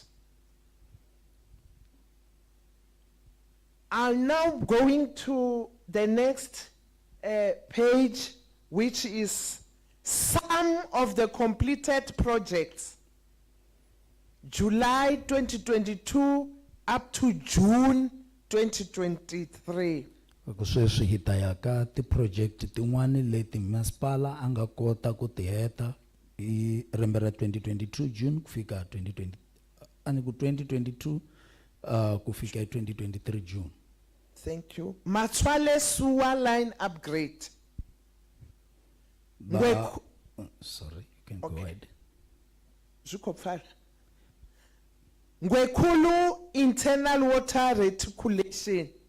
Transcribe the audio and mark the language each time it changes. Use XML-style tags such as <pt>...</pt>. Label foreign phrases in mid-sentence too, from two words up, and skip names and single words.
<en>I'm now going to the next page, which is some of the completed projects. July 2022 up to June 2023.</en> <ts>Sweswi hi ta ya ka ti-project tin'wani leti masipala a nga kota ku ti heta hi lembe ra 2022 June ku fika 2022 ku fika 2023 June.</ts> <en>Thank you. Matwale sewer line upgrade. Sorry, you can Okay. go ahead. Zukopfala. Ngwekulu internal water reticulation.</en>